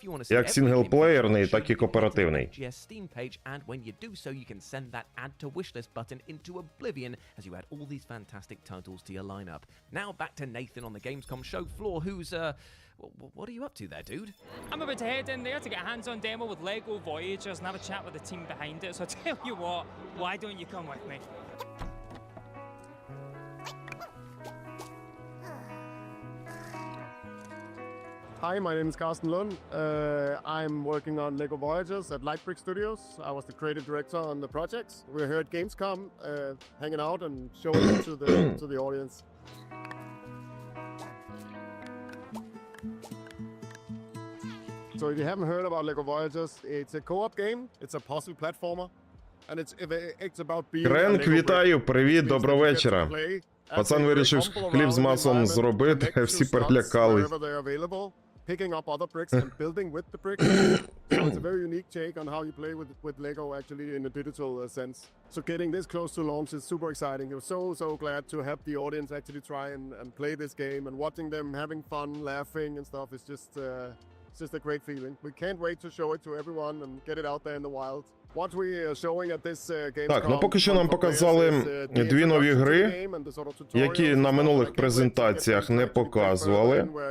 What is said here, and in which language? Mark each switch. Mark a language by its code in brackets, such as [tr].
[uk] Як синглплеєрний, так і кооперативний. [en] Steam page, and when you do so, you can send that add to wishlist button into oblivion as you add all these fantastic titles to your lineup. Now back to Nathan on the Gamescom show floor, who's what are you up to there, dude? I'm about to head in there to get a hands-on demo with LEGO Voyagers and have a chat with the team behind it, so I tell you what, why don't you come with me? Hi, my name is Carsten Lund. I'm working on LEGO Voyagers at Lightbrick Studios. I was the creative director on the projects. We're here at Gamescom, hanging out and showing it to the audience. So if you haven't heard about LEGO Voyagers, it's a co-op game. It's a puzzle platformer. And it's about being [uk] Кренк, вітаю, привіт, доброго вечора. Пацан вирішив хліб з маслом зробити, всі перелякались. [en] picking up other bricks and building with the bricks. So it's a very unique take on how you play with Lego actually in a digital sense. So getting this close to launch is super exciting. We're so glad to have the audience actually try and play this game, and watching them having fun, laughing and stuff is just it's just a great feeling. We can't wait to show it to everyone and get it out there in the wild. What we are showing at this Gamescom. [uk] Так, ну поки що нам показали дві нові гри, які на минулих презентаціях не показували.